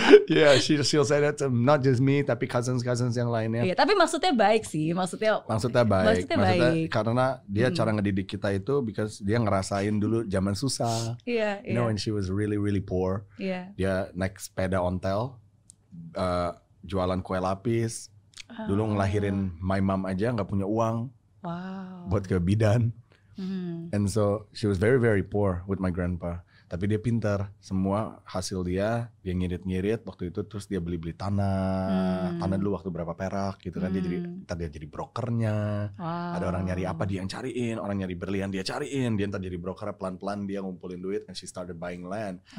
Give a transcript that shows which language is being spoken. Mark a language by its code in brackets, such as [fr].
[en] Yeah, she'll say that to not just me, [id] tapi [en] cousins [id] yang lainnya. Iya, tapi maksudnya baik sih. Maksudnya baik. Karena dia cara ngedidik kita itu [en] because [id] dia ngerasain dulu zaman susah. Iya. [en] You know when she was really really poor. [id] Iya. Dia naik sepeda ontel, jualan kue lapis. Dulu ngelahirin [en] my mom [id] aja nggak punya uang. [en] Wow. [id] Buat ke bidan. [en] And so she was very very poor with my grandpa. [id] Tapi dia pintar, semua hasil dia ngirit-ngirit waktu itu, terus dia beli tanah dulu waktu berapa perak gitu kan. Dia jadi brokernya. Ada orang nyari apa dia yang cariin, orang nyari berlian dia cariin, dia ntar jadi broker, pelan-pelan dia ngumpulin duit [en] and she started buying land.